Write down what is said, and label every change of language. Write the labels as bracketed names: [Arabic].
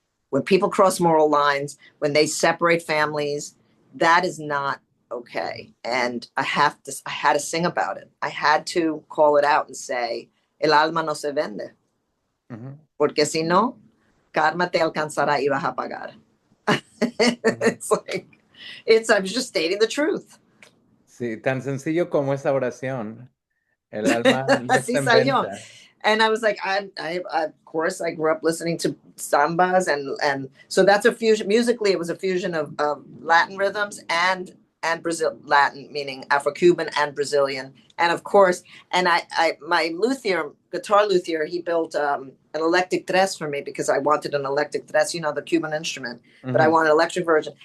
[English] When people cross moral lines, when they separate families, that is not okay. And I had to sing about it. I had to call it out and say, [Spanish] el alma no se vende. Mhm, Porque si no, karma te alcanzará y vas a pagar. mhm. [English] I was just stating the truth. [Spanish] Sí, tan sencillo como esa oración. El alma no está Así en salió. venta. [English] And I was like, of course, I grew up listening to sambas, and so that's a fusion. Musically, it was a fusion of Latin rhythms and and Brazil Latin, meaning Afro-Cuban and Brazilian. And of course, and my luthier, guitar luthier, he built an electric tres for me because I wanted an electric tres, you know, the Cuban instrument, but I want an electric version.